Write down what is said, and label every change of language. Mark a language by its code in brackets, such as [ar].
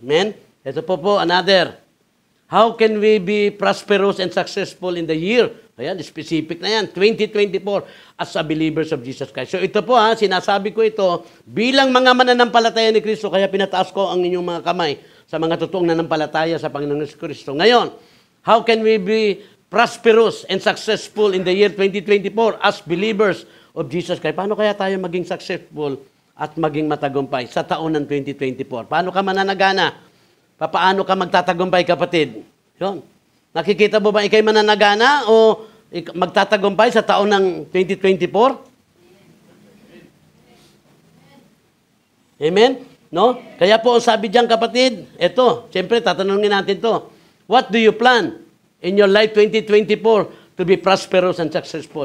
[tl] Amen? Ito po another. [en] How can we be prosperous and successful in the year? [tl] Ayan, specific na yan. [en] 2024 as a believers of Jesus Christ. [tl] So ito po sinasabi ko ito bilang mga mananampalataya ni Kristo, kaya pinataas ko ang inyong mga kamay sa mga totoong nanampalataya sa Panginoong Kristo. [en] Ngayon, how can we be prosperous and successful in the year 2024 as believers of Jesus Christ? [tl] Paano kaya tayo maging successful at maging matagumpay sa taon ng 2024? Paano ka mananagana? Paano ka magtatagumpay, kapatid? Yun. Nakikita mo ba ikay mananagana o magtatagumpay sa taon ng 2024? Amen? No? Kaya po, sabi diyan, kapatid, eto, siyempre, tatanungin natin to. [en] What do you plan in your life 2024 to be prosperous and successful?